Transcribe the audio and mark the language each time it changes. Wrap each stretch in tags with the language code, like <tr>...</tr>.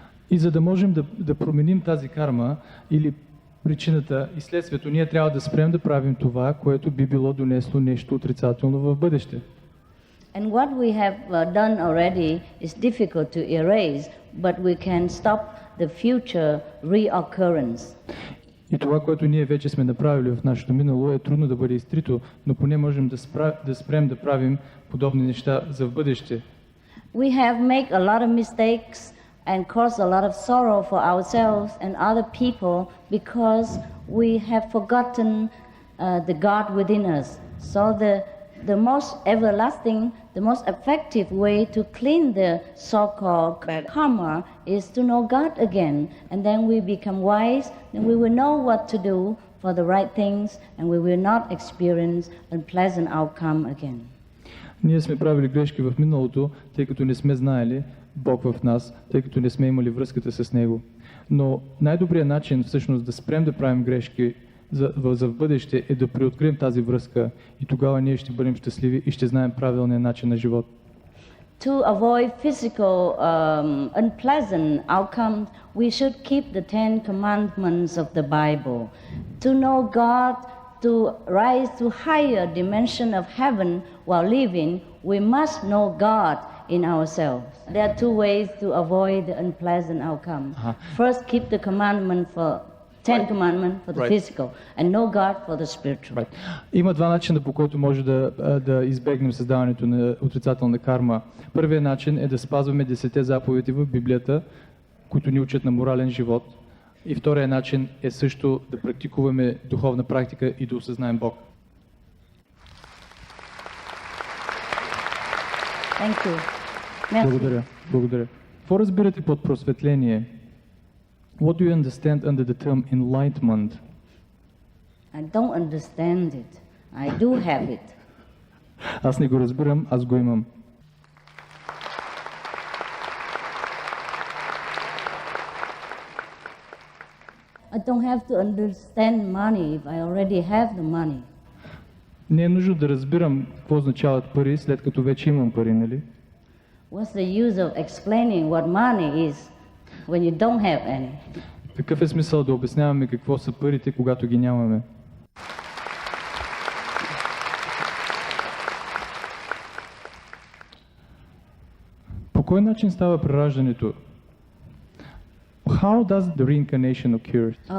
<bg>И за да можем да променим тази карма или причината и следствието, ние трябва да спрем да правим това, което би било донесло нещо отрицателно в бъдеще.</bg> <en>And what we have done already is difficult to erase, but we can stop the future reoccurrence.</en> <bg>И това, което ние вече сме направили в нашето минало, е трудно да бъде изтрито, но поне можем да спрем да правим подобни неща за в бъдеще.</bg> <en>We have made a lot of mistakes and caused a lot of sorrow for ourselves and other people because we have forgotten the God within us. So the most everlasting, the most effective way to clean the so-called karma is to know God again, and then we become wise, and we will know what to do for the right things, and we will not experience unpleasant outcome again.</en> <bg>Ние сме правили грешки в миналото, тъй като не сме знаели Бог в нас, тъй като не сме имали връзката с Него. Но най-добрият начин всъщност да спрем да правим грешки за в бъдеще е да преоткрием тази връзка и тогава ние ще бъдем щастливи и ще знаем правилния начин на живот.</bg> <en>To avoid physical unpleasant outcomes, we should keep the 10 commandments of the Bible. To know God, to rise to higher dimension of heaven while living, we must know God in ourselves. There are two ways to avoid the unpleasant outcome. First, keep the commandment for 10 commandments for the physical, and know God for the spiritual.</en> <bg>Има два начина, по който може да избегнем създаването на отрицателна карма. Първият начин е да спазваме 10 заповеди в Библията, които ни учат на морален живот. И вторият начин е също да практикуваме духовна практика и да осъзнаем Бог.</bg> <en>Thank you.</en> <bg>Благодаря. Благодаря. Какво разбирате под просветление?</bg> <en>What do you understand under the term enlightenment? I don't understand it. I do have it.</en> <bg>Аз не го разбирам, аз го имам.</bg> <en>I don't have to understand money if I already have the money.</en> <bg>Не е нужно да разбирам какво означават пари, след като вече имам пари, нали?</bg> <en>What's the use of explaining what money is when you don't have any?</en> <bg>Какъв е смисъл да обясняваме какво са парите, когато ги нямаме? По кой начин става прераждането?</bg> <en>How does the reincarnation occur?</en>